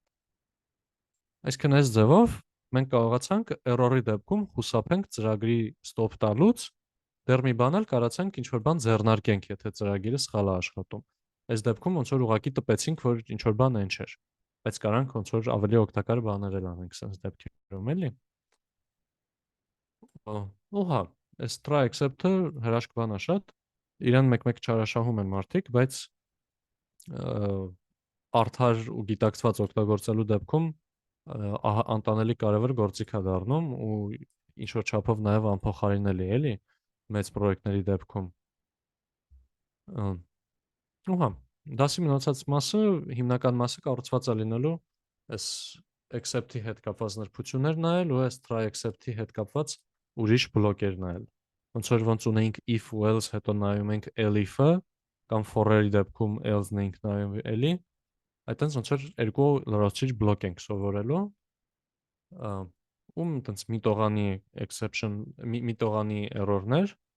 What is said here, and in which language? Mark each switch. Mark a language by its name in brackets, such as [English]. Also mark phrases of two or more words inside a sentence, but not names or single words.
[Armenian] Այսինքն այս ձևով մենք կարողացանք error-ի դեպքում խուսափենք ծրագրի stop տալուց, դեռ մի բան էլ կարացանք ինչ որ բան ձեռնարկենք, եթե ծրագիրը սխալ է աշխատում։ Այս դեպքում ոնց որ ուղղակի տպեցինք, որ ինչ որ բան enter, բայց կարանք ոնց որ ավելի օգտակար բաներ էլ անենք sense դեպքերում, էլի։ Ու հա, այս [English] try accept-ը [Armenian] հրաշք բան է շատ, իրան մեկ-մեկ չարաշահում են մարդիկ, բայց արդար ու գիտակցված օգտագործելու դեպքում անտանելի կարևոր գործիք է դառնում ու ինչ որ չափով նաև անփոխարինելի է, էլի, մեծ պրոյեկտների դեպքում։ Ու հա, դասի մնացած մասը, հիմնական մասը կառուցված է լինելու այս accept-ի հետ կապված նրբություններ նայել ու այս [English] try accept-ի [Armenian] հետ կապված ուրիշ բլոկեր նայել։ Ոնց ունեինք if ու else, հետո նայում ենք elif-ը, կամ for-երի դեպքում else-ն ենք նայում էլի, այտենց ոնց որ երկու լրացուցիչ բլոկ ենք սովորելու, տենց միտողանի exception, միտողանի error-ներ,